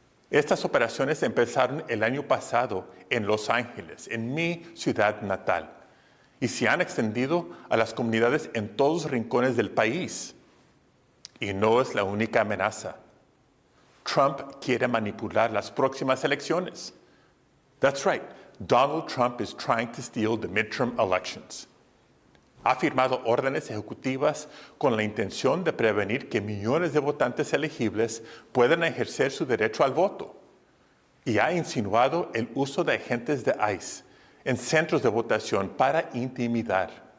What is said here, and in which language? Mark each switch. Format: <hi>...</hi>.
<es>Estas operaciones empezaron el año pasado en Los Ángeles, en mi ciudad natal, y se han extendido a las comunidades en todos los rincones del país. Y no es la única amenaza. Trump quiere manipular las próximas elecciones.</es> <en>That's right. Donald Trump is trying to steal the midterm elections.</en> <es>Ha firmado órdenes ejecutivas con la intención de prevenir que millones de votantes elegibles puedan ejercer su derecho al voto. Y ha insinuado el uso de agentes de ICE en centros de votación para intimidar.</es>